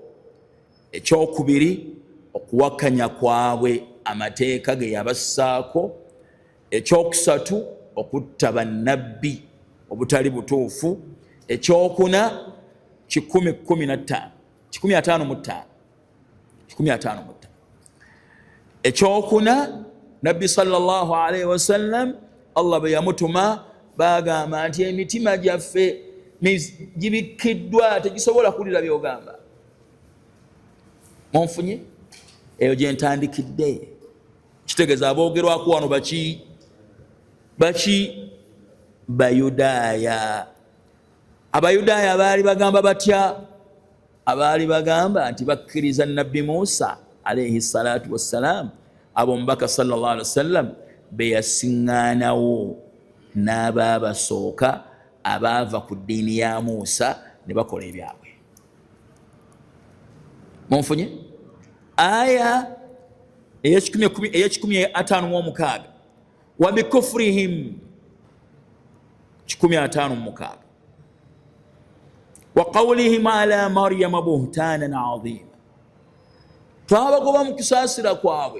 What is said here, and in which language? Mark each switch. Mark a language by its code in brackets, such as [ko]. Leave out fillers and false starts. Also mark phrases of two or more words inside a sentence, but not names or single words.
[lg] Ekyokubiri, okuwakanya kwabwe amateeka ge yabassaako. Ekyokusatu, okutta bannabbi obutali butuufu. Ekyokuna, 155. Ekyokuna, Nabbi [ar] صلى الله عليه وسلم [lg] Allah bwe yamutuma bagamba nti emitima gyaffe gibikkiddwa, tegisobola kulira byogamba. Munfunye? Eyo gye ntandikidde. Kitegeeza aboogerwako wano baki? Bayudaaya. Abayudaaya baali bagamba batya? Abaali bagamba nti bakkiriza Nabbi Musa [ar] عليه الصلاة والسلام, [lg] abo Omubaka [ar] صلى الله عليه وسلم [lg] be yasiŋŋaanawo n'abaabasooka abaava ku ddiini ya Musa ne bakola ebyabwe. Munfunye? Aya ey'ekikumi [ar] وبكفرهم [lg] 156, [ar] وقولهم على مريم بهتانا عظيما, [lg] twabagoba mu kusaasira kwabwe.